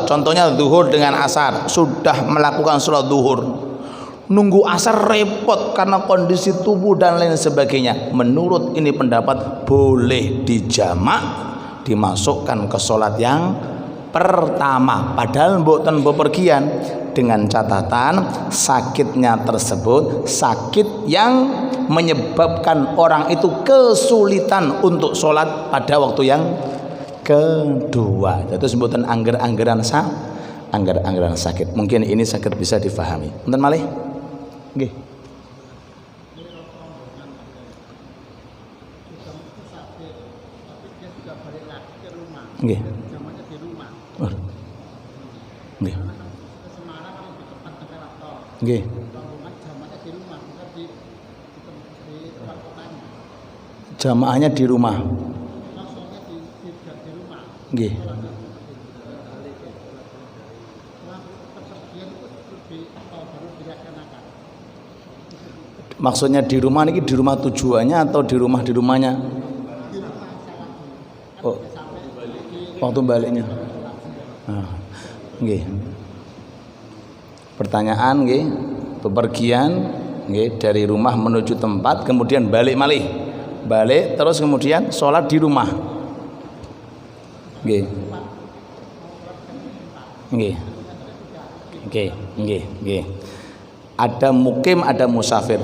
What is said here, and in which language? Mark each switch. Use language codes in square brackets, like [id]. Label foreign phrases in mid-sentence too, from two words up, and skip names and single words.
[id] contohnya zuhur dengan asar, sudah melakukan sholat zuhur, nunggu asar repot karena kondisi tubuh dan lain sebagainya, menurut ini pendapat boleh dijamak, dimasukkan ke sholat yang pertama, padahal mboten bepergian, dengan catatan sakitnya tersebut sakit yang menyebabkan orang itu kesulitan untuk sholat pada waktu yang kedua. Itu sebutan angger-anggeran sakit. Mungkin ini sakit bisa difahami. [jv] Nonton malih? Nggih. Nggih. Nggih. Nggih. [id] Jamaahnya di rumah. [jv] Nggih. [id] Maksudnya di rumah ini di rumah tujuannya atau di rumahnya? Oh, waktu baliknya. Nggih. Pertanyaan nggih, bepergian nggih dari rumah menuju tempat kemudian balik malih. Balik terus kemudian sholat di rumah. [jv] Nggih. Nggih. Nggih. [id] Ada mukim, ada musafir.